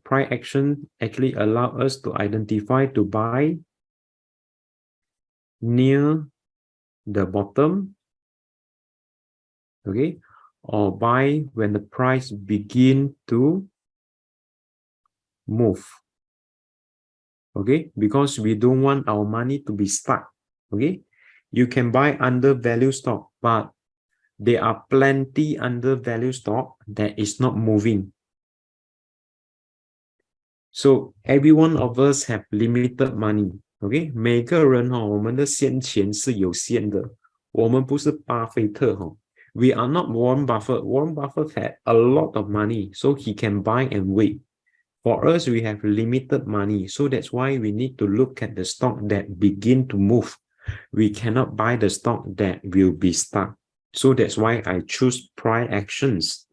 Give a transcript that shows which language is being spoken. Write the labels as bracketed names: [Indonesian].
[English] Price action actually allow us to identify to buy near the bottom, okay, or buy when the price begin to move, okay, because we don't want our money to be stuck, okay. You can buy undervalued stock, but there are plenty undervalued stock that is not moving. So every one of us have limited money, [Chinese] OK，每个人我们的闲钱是有限的，我们不是巴菲特 [English] We are not Warren Buffett. Warren Buffett had a lot of money, so he can buy and wait. For us, we have limited money, so that's why we need to look at the stock that begin to move. We cannot buy the stock that will be stuck. So that's why I choose price actions.